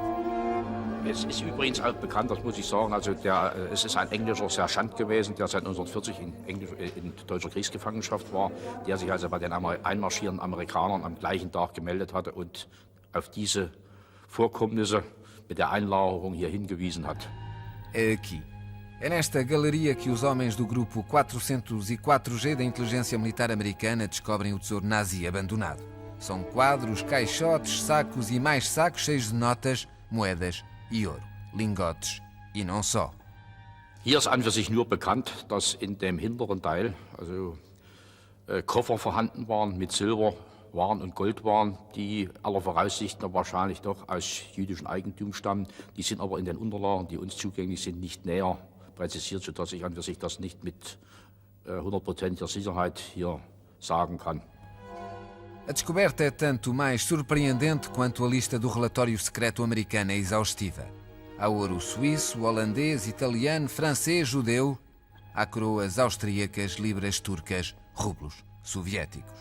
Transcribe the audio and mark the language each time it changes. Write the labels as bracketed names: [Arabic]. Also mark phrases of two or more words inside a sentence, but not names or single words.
[German] Es ist übrigens auch bekannt, das muss ich sagen, also es ist ein englischer Sergeant gewesen, der seit 1940 in deutscher Kriegsgefangenschaft war, der sich also bei den einmarschierenden Amerikanern am gleichen Tag gemeldet hatte und auf diese Vorkommnisse mit der Einlagerung hier hingewiesen hat. [Portuguese] É aqui. É nesta galeria que os homens do grupo 404G da inteligência militar americana descobrem o tesouro nazi abandonado. São quadros, caixotes, sacos e mais sacos cheios de notas, moedas e ouro, lingotes e não só. [German] Hier ist an für sich nur bekannt, dass in dem hinteren Teil Koffer vorhanden waren mit Silberwaren und Goldwaren, die aller Voraussicht nach wahrscheinlich doch aus jüdischem Eigentum stammen. Die sind aber in den Unterlagen, die uns zugänglich sind, nicht näher präzisiert, sodass ich an für sich das nicht mit 100%iger Sicherheit hier sagen kann. [Portuguese] A descoberta é tanto mais surpreendente quanto a lista do relatório secreto americano é exaustiva. Há ouro suíço, holandês, italiano, francês, judeu. Há coroas austríacas, libras turcas, rublos soviéticos.